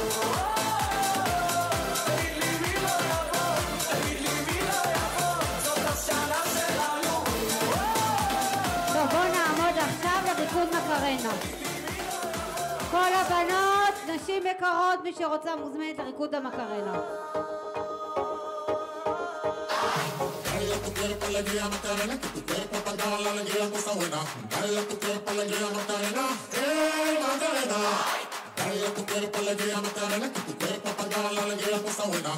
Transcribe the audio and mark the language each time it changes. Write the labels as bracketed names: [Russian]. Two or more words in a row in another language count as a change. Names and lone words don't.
[Hebrew] תגיד לי מי לא יבוא, תגיד לי מי לא יבוא, זאת השנה שלנו. טוב, בואו נעמוד עכשיו לריקוד מקרנה. כל הבנות, נשים יקרות, מי שרוצה מוזמנת לריקוד המקרנה. [Spanish] Dale tu cuerpo alegría Macarena, que tu cuerpo para dar la alegría cosa buena. Dale tu cuerpo alegría Macarena, Macarena. Dale tu cuerpo alegría Macarena, que tu cuerpo para dar la alegría cosa buena.